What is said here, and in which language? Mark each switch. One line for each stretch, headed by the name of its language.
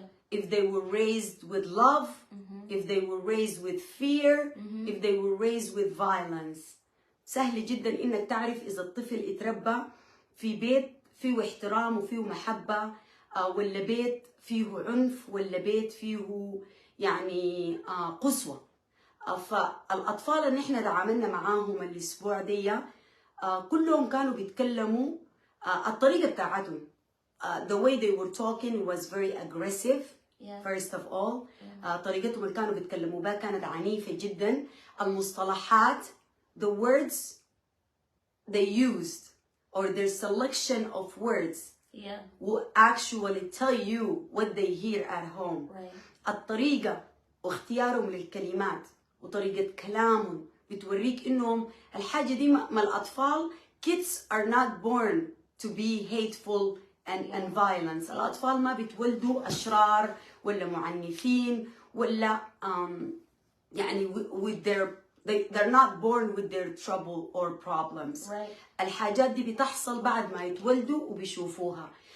English: If they were raised with love, if they were raised with fear, if they were raised with violence.
Arabic: سهل جدا إنك تعرف إذا الطفل اتربى في بيت فيه احترام وفيه محبة، ولا بيت فيه عنف، ولا بيت فيه يعني قسوة. فالأطفال اللي احنا تعاملنا معاهم الأسبوع دي كلهم كانوا بيتكلموا الطريقة بتاعتهم.
English: The way they were talking was very aggressive. First of all,
Arabic: طريقتهم اللي كانوا بيتكلموا بها كانت عنيفة جدا.
English: المصطلحات، the words they used, or their selection of words will actually tell you what they hear at home.
Arabic: الطريقة واختيارهم للكلمات وطريقة كلامهم بتوريك إنهم الحاجة دي ما الأطفال.
English: Kids are not born to be hateful and violence.
Arabic: الأطفال ما بيتولدوا أشرار ولا معنفين ولا يعني
English: with they're not born with their trouble or problems.
Arabic: الحاجات دي بتحصل بعد ما يتولدوا وبيشوفوها.